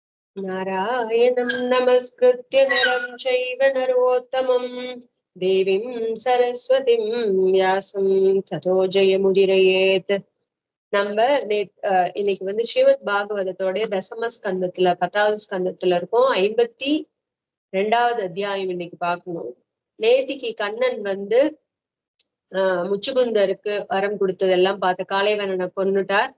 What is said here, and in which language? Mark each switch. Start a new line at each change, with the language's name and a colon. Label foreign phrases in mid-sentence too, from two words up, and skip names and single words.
Sanskrit: नारायणं नमस्कृत्य नरं चैव नरोत्तमं देवीं सरस्वतीं व्यासं ततो जयमुदीरयेत्.
Tamil: நம்ம இன்னைக்கு வந்து ஸ்ரீமத் பாகவதத்தோடைய தசம ஸ்கந்தத்துல 10வது ஸ்கந்தத்துல இருக்கும். 52வது அத்தியாயம் இன்னைக்கு பார்க்கணும். நேத்திக்கு கண்ணன் வந்து முச்சுகுந்தருக்கு வரம் கொடுத்ததெல்லாம் பார்த்து காளைவனனை கொன்னுட்டார்.